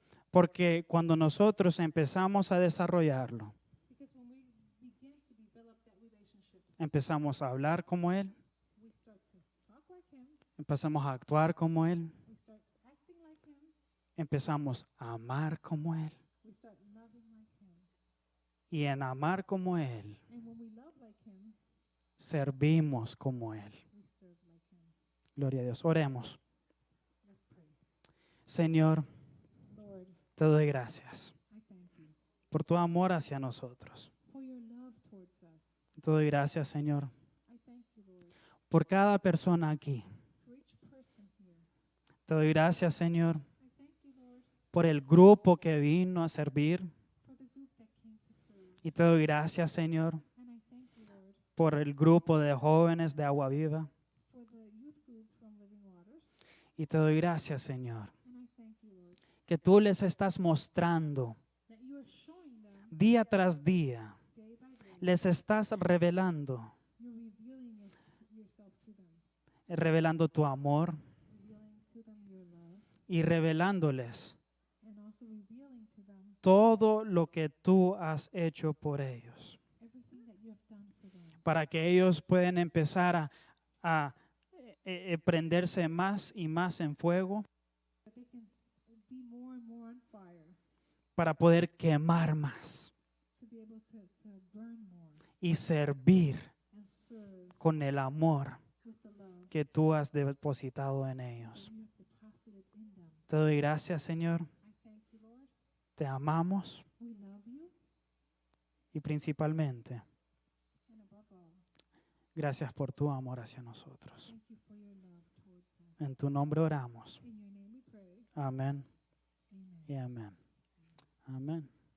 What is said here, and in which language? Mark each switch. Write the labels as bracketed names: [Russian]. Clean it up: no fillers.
[Spanish] Porque cuando nosotros empezamos a desarrollarlo, [English] Because when we begin to develop that relationship, [Spanish] empezamos a hablar como Él, [English] we start to talk like him, [Spanish] empezamos a actuar como Él, [English] we start acting like him, [Spanish] empezamos a amar como Él. [English] we start loving like him. [Spanish] Y en amar como Él, [English] And when we love like him, [Spanish] servimos como Él. [English] we serve like him. [Spanish] Gloria a Dios. Oremos. [English] Let's pray. [Spanish] Señor, [English] Lord, [Spanish] te doy gracias [English] I thank you [Spanish] por tu amor hacia nosotros. [English] for your love towards us. [Spanish] Te doy gracias, Señor, [English] I thank you, Lord, [Spanish] por cada persona aquí. [English] for each person here. [Spanish] Te doy gracias, Señor, [English] I thank you, Lord, [Spanish] por el grupo que vino a servir. [English] for the group that came to serve. [Spanish] Y te doy gracias, Señor, [English] And I thank you, Lord, [Spanish] por el grupo de jóvenes de Agua Viva. [English] for the youth group from Living Waters. [Spanish] Y te doy gracias, Señor, [English] And I thank you, Lord, [Spanish] que tú les estás mostrando [English] that you are showing them [Spanish] día tras día, [English] day by day. [Spanish] les estás revelando, [English] You're revealing yourself to them, [Spanish] revelando tu amor [English] revealing to them your love, [Spanish] y revelándoles [English] and also revealing to them [Spanish] todo lo que tú has hecho por ellos, [English] everything that you have done for them, [Spanish] para que ellos puedan empezar a prenderse más y más en fuego, [English] that they can be more and more on fire, [Spanish] para poder quemar más [English] to be able to burn more [Spanish] y servir [English] and serve [Spanish] con el amor [English] with the love [Spanish] que tú has depositado en [English] that [Spanish] ellos. [English] you have deposited in them. [Spanish] Te doy gracias, Señor. [English] I thank you, Lord. [Spanish] Te amamos [English] We love you, [Spanish] y principalmente, [English] and above all, [Spanish] gracias por tu amor hacia nosotros. [English] thank you for your love towards us. [Spanish] En tu nombre oramos. [English] In your name we pray. [Spanish] Amén [English] Amen. [Spanish] y amén. Amén.